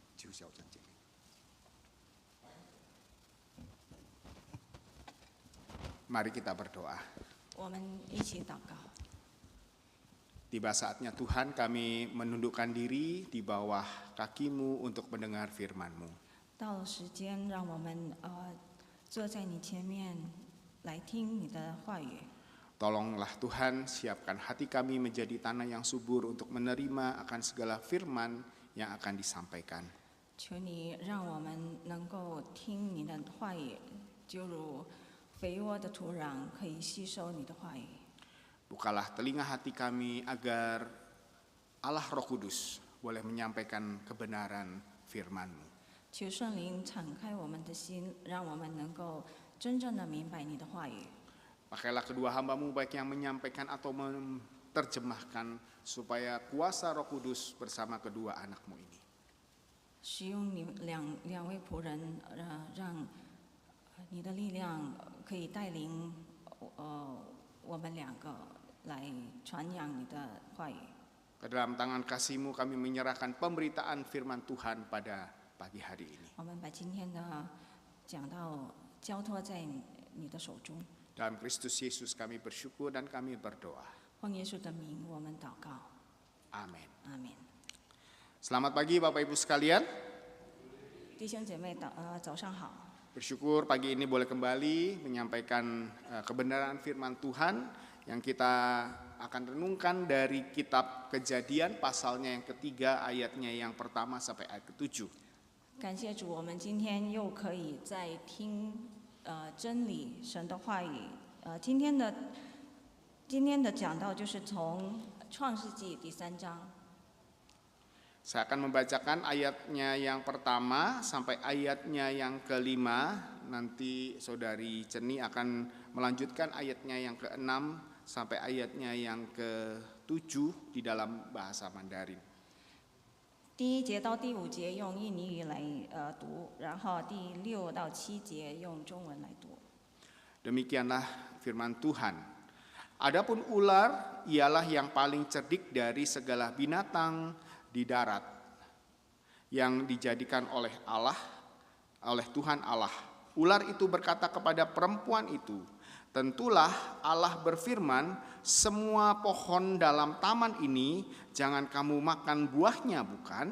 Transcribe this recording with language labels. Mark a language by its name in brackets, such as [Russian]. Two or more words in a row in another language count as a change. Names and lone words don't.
[Indonesian] Mari kita berdoa. [Chinese] 我们一起祷告。 [Indonesian] Tiba saatnya Tuhan kami menundukkan diri di bawah kaki-Mu untuk mendengar firman-Mu. [Chinese] 到了时间，让我们坐在你前面来听你的话语。 [Indonesian] Tolonglah Tuhan, siapkan hati kami menjadi tanah yang subur untuk menerima akan segala firman yang akan disampaikan. [Chinese] 求你让我们能够听你的话语，就如肥沃的土壤可以吸收你的话语。 [Indonesian] Bukalah telinga hati kami agar Allah Roh Kudus boleh menyampaikan kebenaran firman-Mu. [Chinese] 求圣灵敞开我们的心，让我们能够真正的明白你的话语。 [Indonesian] Pakailah kedua hamba-Mu baik yang menyampaikan atau menerjemahkan supaya kuasa Roh Kudus bersama kedua anak-Mu ini. [Chinese] 使用你两位仆人，让你的力量可以带领我们两个来传扬你的话语。 [Indonesian] Ke dalam tangan kasih-Mu kami menyerahkan pemberitaan firman Tuhan pada pagi hari ini. [Chinese] 我们把今天的讲道交托在你的手中。 [Indonesian] Dalam Kristus Yesus kami bersyukur dan kami berdoa. [Chinese] 奉耶稣的名，我们祷告。 [Indonesian] Amin. [Chinese] 阿门。 [Indonesian] Selamat pagi Bapak Ibu sekalian. [Chinese] 弟兄姐妹，早上好。 [Indonesian] Bersyukur pagi ini boleh kembali menyampaikan kebenaran firman Tuhan yang kita akan renungkan dari kitab Kejadian pasalnya yang ketiga ayatnya yang pertama sampai ayat ke-7. [Chinese] 感谢主，我们今天又可以再听真理神的话语。今天的讲道就是从创世纪第3章。 [Indonesian] Saya akan membacakan ayatnya yang pertama sampai ayatnya yang kelima. Nanti Saudari Ceni akan melanjutkan ayatnya yang ke-6 sampai ayatnya yang ke-7 di dalam bahasa Mandarin. [Chinese] 第1节到第5节用印尼语来读，然后第6到7节用中文来读。 [Indonesian] Demikianlah firman Tuhan. Adapun ular ialah yang paling cerdik dari segala binatang di darat yang dijadikan oleh Tuhan Allah. Ular itu berkata kepada perempuan itu, tentulah Allah berfirman, semua pohon dalam taman ini jangan kamu makan buahnya, bukan?